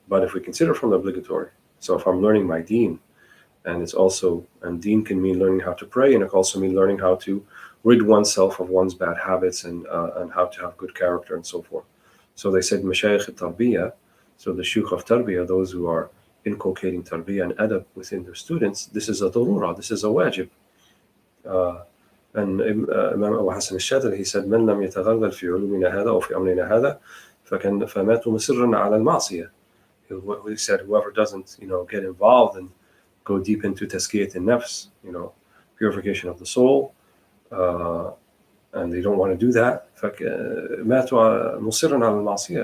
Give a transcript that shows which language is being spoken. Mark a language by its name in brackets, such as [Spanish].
[English] But if we consider from the obligatory, so if I'm learning my deen, and deen can mean learning how to pray, and it can also mean learning how to rid oneself of one's bad habits and how to have good character and so forth. So they said, Mashayikh al-Tarbiyah, so the Shuyukh of Tarbiyah, those who are inculcating Tarbiyah and Adab within their students, this is a darura, this is a wajib. And Imam Abu Hassan al-Shadili, he said, [Arabic] من لم يتغلغل في علومنا هذا أو في أمرنا هذا فمات مصرا على المعصية. [English] He said, whoever doesn't, get involved and go deep into tazkiyat an-nafs, purification of the soul, and they don't want to do that, [Arabic] ماتوا مصرا على المعصية.